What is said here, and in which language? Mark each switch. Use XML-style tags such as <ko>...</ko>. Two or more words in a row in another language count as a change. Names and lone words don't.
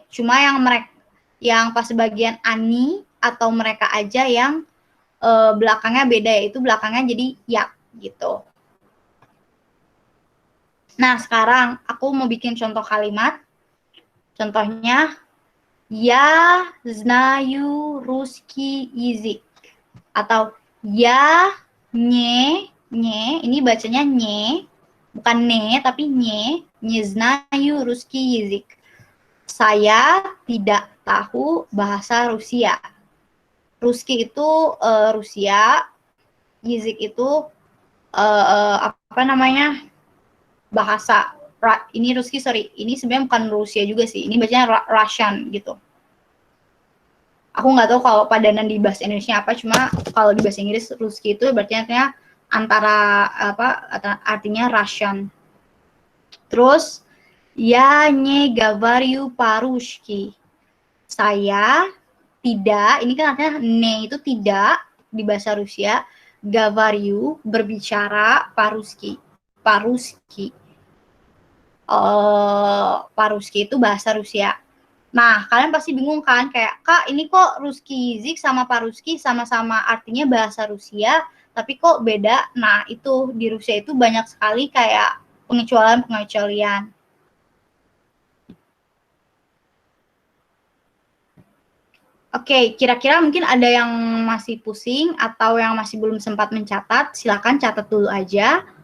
<id>Cuma yang pas bagian ani atau mereka aja yang belakangnya beda, yaitu belakangnya jadi yak gitu. Nah, sekarang aku mau bikin contoh kalimat.</id> <ru>Contohnya, я знаю русский язык.</ru> <id>Atau ya nye, ini bacanya nye, bukan ne, tapi</id> <ru>не знаю русский язык.</ru> <id>Saya tidak tahu bahasa Rusia. Ruski itu Rusia, Yizik itu apa namanya, bahasa. Ini Ruski, sorry, ini sebenarnya bukan Rusia juga sih, ini bacanya Russian gitu. Aku nggak tahu kalau padanan di bahasa Indonesia apa, cuma kalau di bahasa Inggris Ruski itu berarti antara apa, artinya Russian.</id> <ru>Terus я не говорю по-русски.</ru> <id>Saya tidak, ini kan artinya ne itu tidak di bahasa Rusia, говорю berbicara по-русски. По-русски itu bahasa Rusia. Nah, kalian pasti bingung kan, kayak, Kak, ini kok Ruski Zik sama Paruski sama-sama artinya bahasa Rusia, tapi kok beda? Nah, itu di Rusia itu banyak sekali kayak pengecualian. Oke, kira-kira mungkin ada yang masih pusing atau yang masih belum sempat mencatat, silakan catat dulu aja.</id>